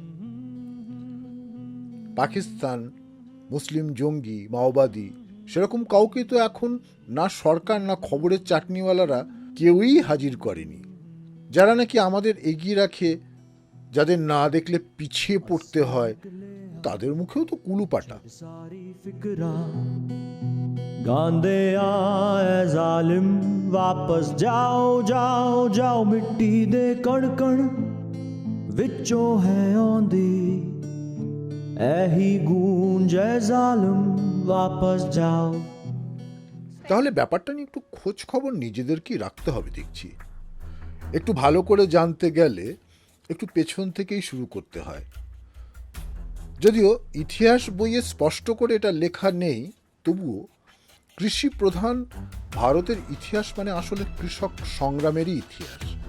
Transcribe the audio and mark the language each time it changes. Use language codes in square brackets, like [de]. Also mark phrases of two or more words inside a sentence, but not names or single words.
[bn] পাকিস্তান, মুসলিম জঙ্গি, মাওবাদী সেরকম কাউকে তো এখন না সরকার না খবরের চাটনিওয়ালারা কেউই হাজির করেনি। যারা নাকি আমাদের এগিয়ে রাখে, যাদের না দেখলে পিছিয়ে পড়তে হয়, তাদের মুখেও তো কুলুপাটা। [pa] ਗਾਂਧੇ ਆਏ ਜ਼ਾਲਮ ਵਾਪਸ ਜਾਓ ਜਾਓ ਜਾਓ ਮਿੱਟੀ ਦੇ ਕਣ ਕਣ ਵਿਚੋਂ ਹੈ ਆਂਦੀ ਐਹੀ ਗੂੰਜ ਐ ਜ਼ਾਲਮ ਵਾਪਸ ਜਾਓ। [bn] তাহলে ব্যাপারটা নিয়ে একটু খোঁজ খবর নিজেদেরকেই রাখতে হবে দেখছি। একটু ভালো করে জানতে গেলে একটু পেছন থেকেই শুরু করতে হয়। যদিও ইতিহাস বইয়ে স্পষ্ট করে এটা লেখা নেই, তবুও কৃষি প্রধান ভারতের ইতিহাস মানে আসলে কৃষক সংগ্রামেরই ইতিহাস।